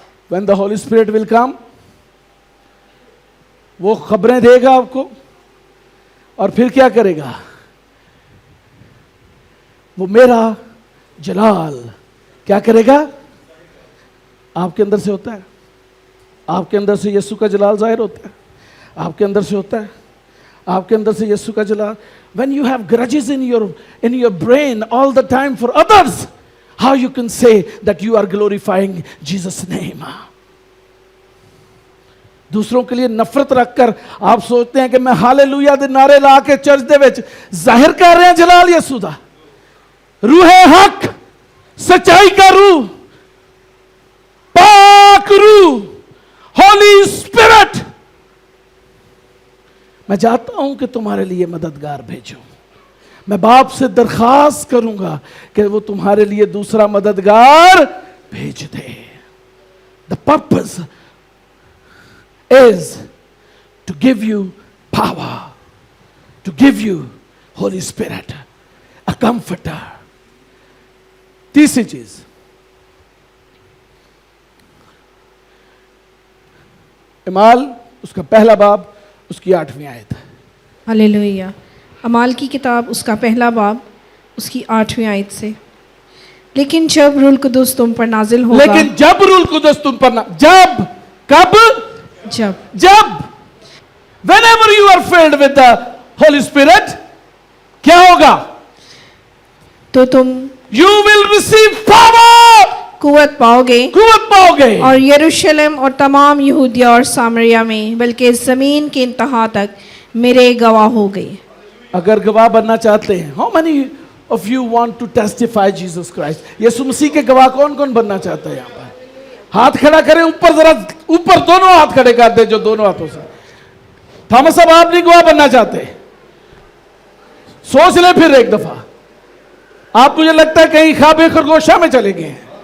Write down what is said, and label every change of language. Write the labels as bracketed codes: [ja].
[en] When the Holy Spirit will come, [hi] वो खबरें देगा आपको और फिर क्या करेगा? वो मेरा जलाल क्या करेगा? आपके अंदर से होता है. आपके अंदर से यीशु का जलाल जाहिर होता है. आपके अंदर से होता है. आपके अंदर से यीशु का जलाल. [en] When you have grudges in your brain all the time for others, how you can say that you are glorifying Jesus' name? [hi] दूसरों के लिए नफरत रखकर आप सोचते हैं कि मैं हालेलुया [pa] दे नारे ला के चर्च दे विच [hi] जाहिर कर रहे हैं जलाल [pa] यीशु दा. [hi] रूह हक, सच्चाई का रूह, पाक रूह, होली स्पिरिट, मैं चाहता हूं कि तुम्हारे लिए मददगार भेजूं. मैं बाप से दरखास्त करूंगा कि वो तुम्हारे लिए दूसरा मददगार भेज दे. [en] The purpose is to give you power, to give you Holy Spirit, a comforter. [hi] तीसरी चीज, इमाल उसका पहला बाब उसकी 8वीं आयत। हालेलुया। अमाल की किताब उसका पहला बाब उसकी 8वीं आयत से, लेकिन जब रूह कुदुस तुम पर नाजिल होगा। लेकिन जब रूह कुदुस तुम पर जब कब जब [en] whenever you are filled with the Holy Spirit, [hi] क्या होगा? तो तुम [en] You will receive power, [hi] कुव्वत पाओगे कुव्वत पाओगे, और यरूशलेम और तमाम यहूदिया और सामरिया में बल्कि ज़मीन के इंतहा तक मेरे गवाह हो गए। अगर गवाह बनना चाहते हैं, [en] how many of you want to testify Jesus Christ? [hi] यीशु मसीह के गवाह कौन कौन बनना चाहता है? यहाँ पर हाथ खड़ा करें, ऊपर जरा, ऊपर दोनों हाथ खड़े कर दे जो दोनों हाथों से। थॉमस साहब आप नहीं गवाह बनना चाहते? सोच ले फिर एक दफा। आप, मुझे लगता है कहीं खाबे खरगोशा में चले गए।